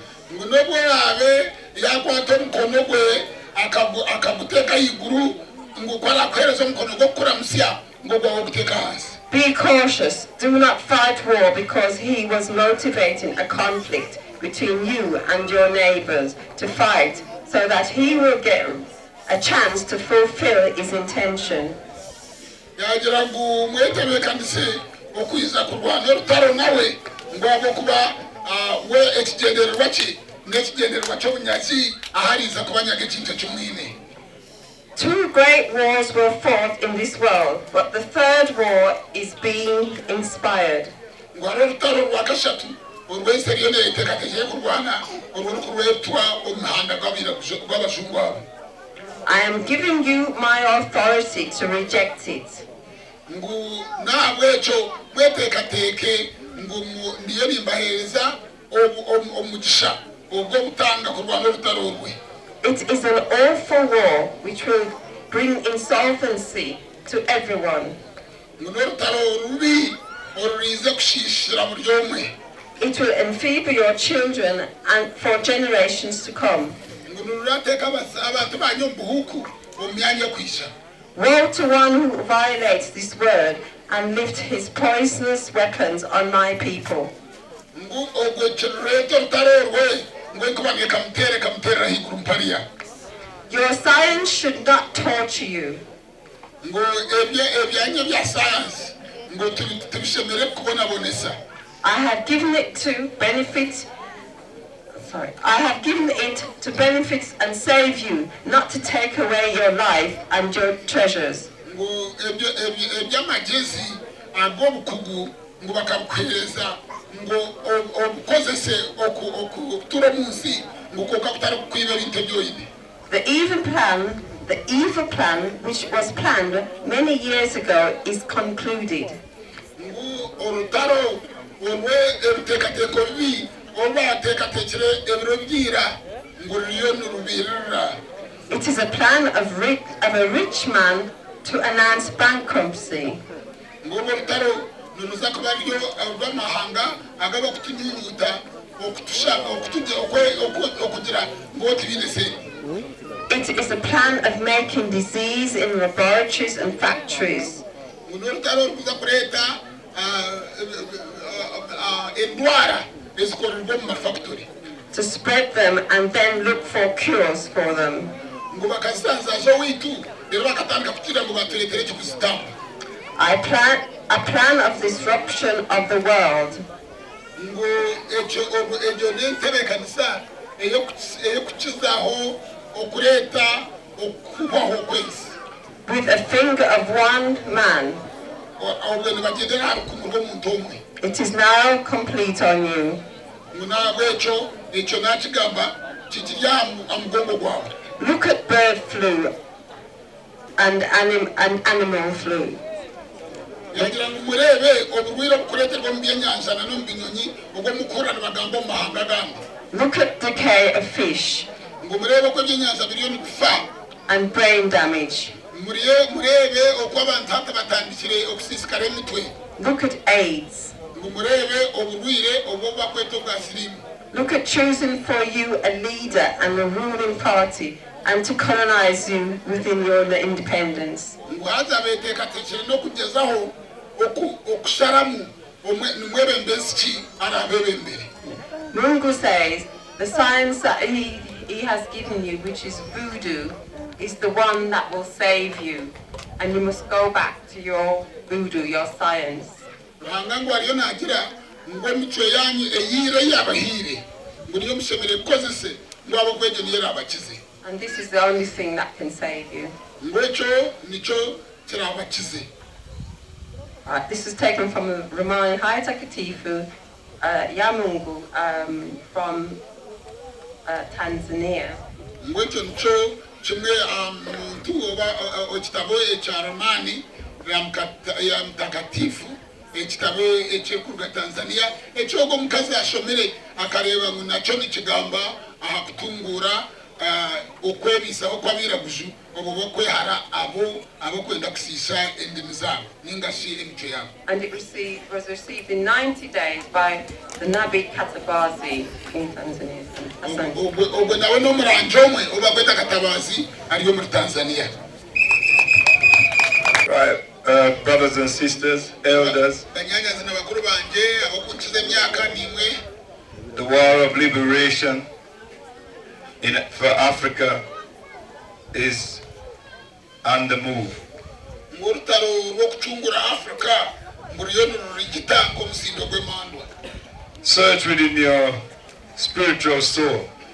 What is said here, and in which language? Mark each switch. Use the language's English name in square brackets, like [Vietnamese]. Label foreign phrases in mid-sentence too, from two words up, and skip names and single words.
[English] Be cautious, do not fight war, because he was motivating a conflict between you and your neighbors to fight so that he will get a chance to fulfill his intention. [Nyankole] yagira ngo mwetebe kandi se okwiza kurwana rutaro nawe ngwabo kuba we ekigendererwa ki n'ekigendererwa ky'obunyazi ahariza kubanyaga ekintu ky'omwine. [English] Two great wars were fought in this world, but the third war is being inspired. [Nyankole] ngwaro rutaro rwa kashatu urwese ryo neteekateekire kurwana urw'orukurwetwa omuhanda gw'abazungu abo. [English] I am giving you my authority to reject it. [Nyankole] ngu nabwecho mweteekateeke ngu ndiyo nimbaheereza omugisha obwo butanga kurwana orutaro rwe. [English] It is an awful war which will bring insolvency to everyone. [Nyankole] ngu n'orutaro rubi oruriize kushiishira buri omwe. [English] It will enfeeble your children and for generations to come. [Nyankole] ngu nururateeka abantu banyu omu buhuku omu myanya y'okwisha. [English] Woe to one who violates this word and lifts his poisonous weapons on my people. [Nyankole] ngu ogwo kirureeta orutaro rwe ngu enkubange kamuteerera haiguru mpariya. [English] Your science should not torture you. [Nyankole] ngu ebyanya bya sayansi ngu tubishemere kubonabonesa. [English] I have given it to benefit and save you, not to take away your life and your treasures. [Nyankole] ngu ebyamagezi ag'obukugu ngu bakabukuheereza ngu obukozese okutura mu nsi ngu koka kutari kukwiba ebintu ebyoine. [English] The evil plan which was planned many years ago is concluded. [Nyankole] ngu orutaro orwe ebiteekateeko bibi olwateekateekire ebiro byira ngu ruriyo nirubiirira. [English] It is a plan of a rich man to announce bankruptcy. [Nyankole] ngu orwo rutaro niruza kuba ryo rw'amahanga agaba kutunyunyuta okugira ngu tibiine sente. [English] It is a plan of making disease in laboratories and factories. [Nyankole] ngu n'orutaro rukuza kureeta endwara ezikorerwa omu mafactory. [English] To spread them and then look for cures for them. [Nyankole] ngu bakazisanzaza owiitu rero bakatandika kugira ngu batureetere ekikuzitamba. [English] A plan of disruption of the world. [Nyankole] ngu egyo n'entebeekanisa ey'okukizaaho okureeta okuhwaho kw'ensi. [English] With a finger of one man. [Nyankole] obwo nibagendera aha rukumu rw'omuntu omwe. [English] It is now complete on you. [Nyankole] ngu nabwekyo ekyo nakigamba kikiri aha mugongo gwawe. [English] Look at bird flu and animal flu. [Nyankole] yagira ngu mureebe oburwire obukureeterwa omu byenyanja n'omu binyonyi obw'omukurra nibagamba omu mahanga agandi. [English] Look at decay of fish [Nyankole] ngu mureebe oku ebyenyanja biriyo nikufa. [English] and brain damage. [Nyankole] mureebe oku abantu hati batandikire okusiisikara emitwe. [English] Look at AIDS. [Nyankole] ngu mureebe oburwire obwo bakweta obwa siriimu. [English] Look at choosing for you a leader and a ruling party and to colonize you within your independence. [Nyankole] ngu haza beteekateekire n'okugezaho okusharamu nimwebembezi ki ari abebembere. [English] Mungu says the science that he has given you, which is voodoo, is the one that will save you. And you must go back to your voodoo, your science. [Nyankole] ruhanga ngu ariyo nagira ngu emico yanyu eyiire y'abahiire ngu niyo mushemere kukozese ngu abo kwegyo niyo erabakize. [English] And this is the only thing that can save you. [Nyankole] ngu ekyo nikyo kirabakize. [English] This is taken from the Romani Hai Takatifu ya Mungu from Tanzania. [Nyankole] ngu ekyo nikyo kimwe muntu oba ekitabo ekya romani ya mutakatifu ekitabo ekyekuruga Tanzania ekyogo omukazi ashomere akareeba ngu nakyo nikigamba aha kutunguura okwebisaho kw'abiraguju obwo bokwehara abo kwenda kusiisa endimi zaabo ningashi emico yaabo. [English] And it was received in 90 days by the Nabi Katabazi in Tanzania. [Nyankole] ogwo nawe n'omurangi omwe oba kweta Katabazi ariyo muri Tanzania. [English] Right, brothers and sisters, elders, [Nyankole] banyanyazi n'abakuru banje abokunkiza emyaka nimwe. [English] the war of liberation for Africa is on the move. Search within your spiritual soul.